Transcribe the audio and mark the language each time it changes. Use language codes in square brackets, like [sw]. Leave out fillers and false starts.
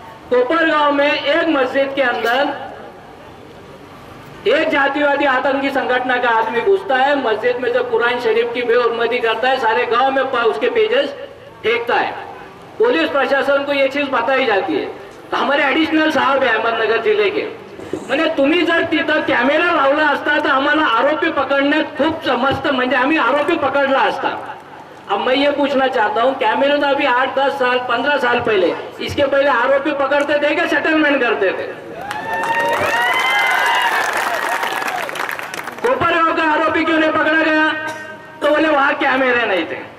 [hi] कोपरगांव में एक मस्जिद के अंदर एक जातिवादी आतंकी संगठन का आदमी घुसता है, मस्जिद में जो कुरान शरीफ की बेहुरमती करता है, सारे गांव में उसके पेजेस फेंकता है। पुलिस प्रशासन को ये चीज बताई जाती है। तो हमारे एडिशनल साहब है अहमदनगर जिले के, [mr] म्हणजे तुम्ही जर तिथं कॅमेरा लावला असता तर आम्हाला आरोपी पकडण्यात खूप मस्त, म्हणजे आम्ही आरोपी पकडला असता। [hi] अब मैं ये पूछना चाहता हूँ, कैमरे तो अभी 8, 10 साल, 15 साल पहले, इसके पहले आरोपी पकड़ते थे क्या सेटलमेंट करते थे? कोपरगांव का आरोपी क्यों नहीं पकड़ा गया? तो बोले वहां कैमरे नहीं थे।